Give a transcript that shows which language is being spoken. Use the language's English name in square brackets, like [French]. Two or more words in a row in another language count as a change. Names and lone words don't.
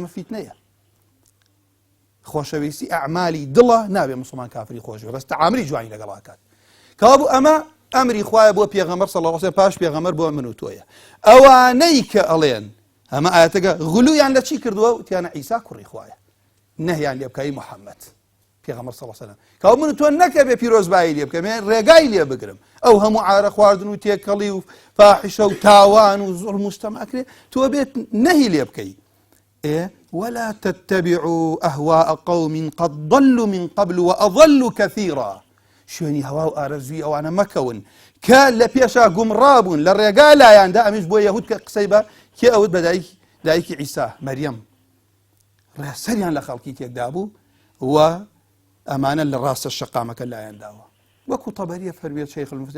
[Central Kurdish] فیتنەیە خۆشەویستی ئەعمالی دڵە نابێ موسڵمان کافری خۆش بێ بەس تەعاملی جوانی لەگەڵاکات کەوابوو ئەمە ئەمری خوایە بۆ پێغەمبەر [Arabic] صلی الله علیه و سلم [Central Kurdish] پاش پێغەمبەر بۆ من و تۆیە ئەوانەی کە ئەڵێن ئەمە ئاەتەکە غلویان لە چی کردووە وتیانە عیسا کوڕی خوایە نەهیان لێ بکەی محەممەد پێغەمبەر [Arabic] صلی الله علیه و سلم [Central Kurdish] کەوا من و تۆ نەکە بێ پیرۆزبایی لێ بکەم ڕێگای لێ بگرم ئەو هەموو عارە خواردن و تێکەڵی و فاحشە و تاوان و زوڵم و ستەم ئەکرێ تۆ بێت نەهی لێ بکەی [Arabic] ولا تتبعوا أهواء قوم قد ضلوا من قبل وأضلوا كثيرا [Central Kurdish] شوێنی هەوا و ئارەزوی ئەوانە مەکەون کە لە پێشا گومڕابوون لە ڕێگا لایاندا ئەمیش بۆ یەهود کە قسەی بە کێ ئەوت بە دایکی عیسا مەریەم ڕێسەریان لە خەڵکی تێکدا بوو و ئەمانە لە ڕاستە شەقامەکە لایەنداوە وەکو تەبەریە فەرمێت شەیخ المفتي